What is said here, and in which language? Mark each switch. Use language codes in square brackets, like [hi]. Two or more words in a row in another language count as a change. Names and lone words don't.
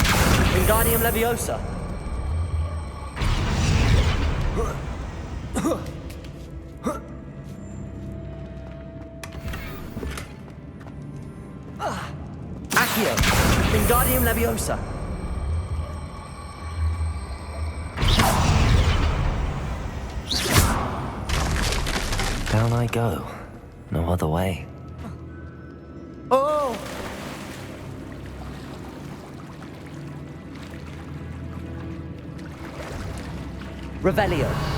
[en] Wingardium Leviosa. Accio. Wingardium Leviosa. Down I go. No other way. Oh! Revelio.